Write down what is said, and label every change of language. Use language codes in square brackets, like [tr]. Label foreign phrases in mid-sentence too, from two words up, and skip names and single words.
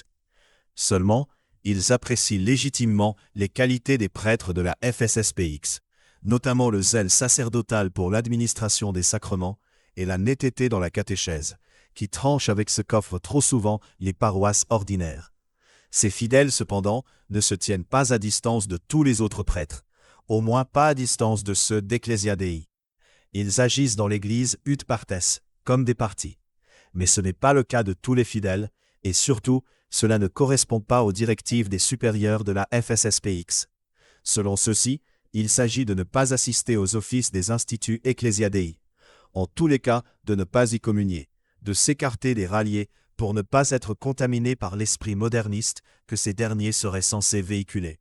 [fr] Seulement, ils apprécient légitimement les qualités des prêtres de la FSSPX, notamment le zèle sacerdotal pour l'administration des sacrements et la netteté dans la catéchèse, qui tranche avec ce qu'offrent trop souvent les paroisses ordinaires. Ces fidèles, cependant, ne se tiennent pas à distance de tous les autres prêtres, au moins pas à distance de ceux d'Ecclesia Dei. Ils agissent dans l'Église [la] ut partes, [fr] comme des partis. Mais ce n'est pas le cas de tous les fidèles, et surtout, cela ne correspond pas aux directives des supérieurs de la FSSPX. Selon ceux-ci, il s'agit de ne pas assister aux offices des instituts Ecclesia Dei, en tous les cas de ne pas y communier, de s'écarter des ralliés pour ne pas être contaminés par l'esprit moderniste que ces derniers seraient censés véhiculer.